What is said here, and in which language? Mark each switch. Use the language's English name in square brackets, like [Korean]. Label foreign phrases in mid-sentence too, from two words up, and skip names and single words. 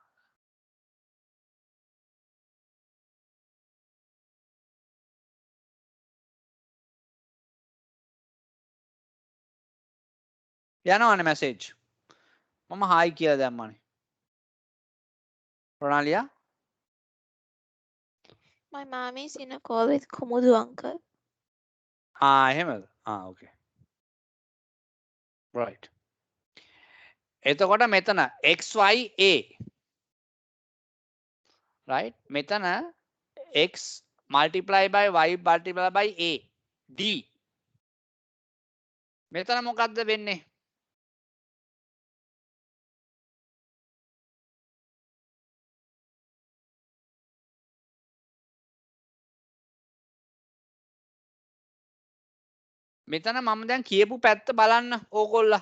[Sinhala] යනවනේ මැසේජ්. මම හායි කියලා දැම්මනේ. රොනාලියා [English] My mom is in a call with Kumudu uncle. [Sinhala] එහෙමද? [English] okay. right. [Sinhala] එතකොට මෙතන xya right මෙතන [English] x multiply by y multiply by a d [Sinhala] මෙතන මොකද්ද වෙන්නේ? මෙතන මම දැන් කියපු පැත්ත බලන්න ඕගොල්ලා.